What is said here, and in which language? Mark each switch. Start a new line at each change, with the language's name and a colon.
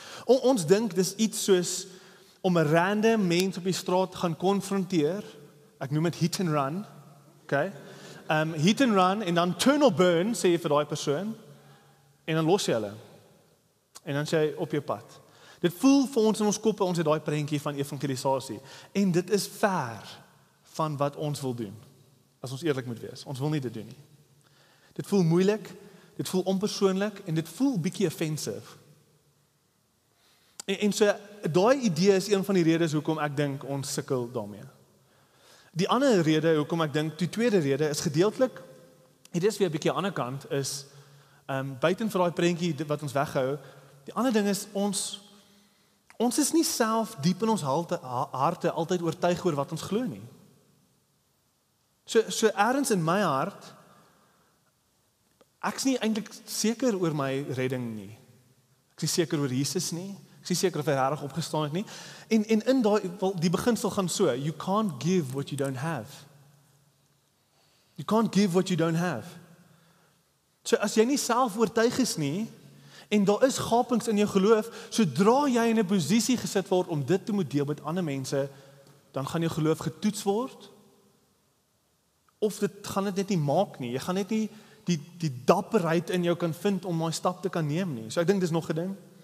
Afrikaans: Ons dink dis iets soos om 'n random mens op die straat gaan konfronteer. Ek noem dit
English: hit and run.
Afrikaans: Okay?
English: Hit and run
Afrikaans: en dan
English: turn or burn,
Afrikaans: sê jy vir daai persoon, en dan los jy hulle. En dan sê jy op jou pad. Dit voel vir ons in ons koppe, ons het daai prentjie van evangelisasie. En dit is ver van wat ons wil doen. As ons eerlik moet wees, ons wil nie dit doen nie. Dit voel moeilik, dit voel onpersoonlik en dit voel bietjie offensive. En so daai idee is een van die redes hoekom ek dink ons sukkel daarmee. Die ander rede hoekom ek dink, die tweede rede is gedeeltelik, dit is weer 'n bietjie aan die ander kant, is buiten vir daai prentjie wat ons weghou, die ander ding is ons is nie self diep in ons harte altyd oortuig oor wat ons glo nie. So ergens in my hart, ek's nie eintlik seker oor my redding nie. Ek's nie seker oor Jesus nie. Ek is seker of hy regtig opgestaan het nie. En in die beginsel gaan so,
English: you can't give what you don't have. You can't give what you don't have.
Afrikaans: So as jy nie self oortuig is nie, en daar is gapings in jou geloof, sodra jy in 'n posisie gesit word om dit te moet deel met ander mense, dan gaan jou geloof getoets word, of dit gaan dit net nie maak nie. Jy gaan net nie die dapperheid in jou kan vind om daai stap te kan neem nie. So ek dink dis nog 'n ding.